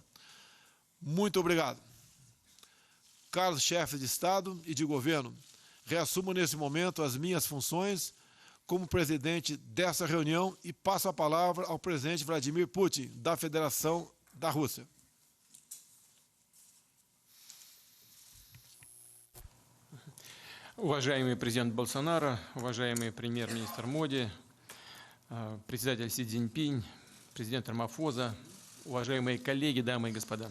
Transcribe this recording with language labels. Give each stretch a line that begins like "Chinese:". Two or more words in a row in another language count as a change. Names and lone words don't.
Portuguese: Muito obrigado. Caros chefes de Estado e de Governo, reassumo nesse momento as minhas funções como presidente dessa reunião e passo a palavra ao presidente Vladimir Putin, da Federação da Rússia.
Russian: Уважаемый президент Болсонaro, уважаемый премьер-министр Моди, председатель Си Цзиньпинь, президент Рамафоза, уважаемые коллеги, дамы и господа.